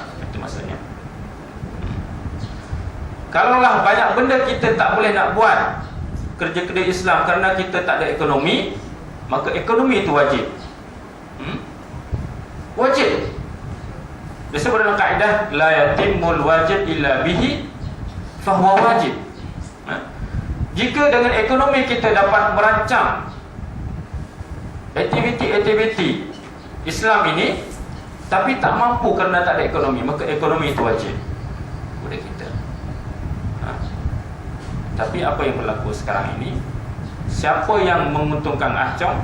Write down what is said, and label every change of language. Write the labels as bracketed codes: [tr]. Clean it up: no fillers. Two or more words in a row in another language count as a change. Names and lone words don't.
[ms] Itu maksudnya. Kalaulah banyak benda kita tak boleh nak buat kerja-kerja Islam kerana kita tak ada ekonomi, maka ekonomi itu wajib. Wajib. Disebut dalam kaedah [ar] لا يتم الواجب إلا به فهو واجب. [ms] Jika dengan ekonomi kita dapat merancang aktiviti-aktiviti Islam ini, tapi tak mampu kerana tak ada ekonomi, maka ekonomi itu wajib kepada kita. Tapi apa yang berlaku sekarang ini, siapa yang menguntungkan Ahcong?